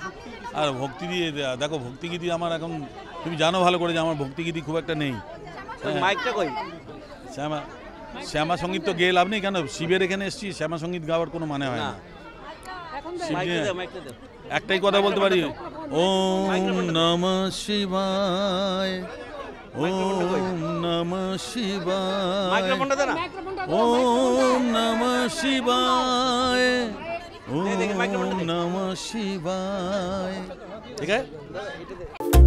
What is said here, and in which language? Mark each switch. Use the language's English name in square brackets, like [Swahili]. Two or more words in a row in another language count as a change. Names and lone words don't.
[Bangla] হ্যাঁ, আর ভক্তিগীতি দেখো, ভক্তিগীতি আমার এখন তুমি জানো ভালো করে যে আমার ভক্তিগীতি খুব একটা নেই। মাইকটা কই? শ্যামা শ্যামা সঙ্গীত তো গেয়ে লাভ নেই, কেন শিবের এখানে এসেছি, শ্যামা সঙ্গীত গাওয়ার কোনো মানে হয় না। শিব মাইকটা নিয়ে দাও, মাইকটা দাও। একটাই কথা বলতে পারি, [Sanskrit] ওম নমঃ শিবায়, ওম নমঃ শিবায়, [Bangla] মাইক্রোফোনটা দে না। [Sanskrit] ওম নমঃ শিবায়, ওম নমঃ শিবায়। [Bangla] ঠিক আছে।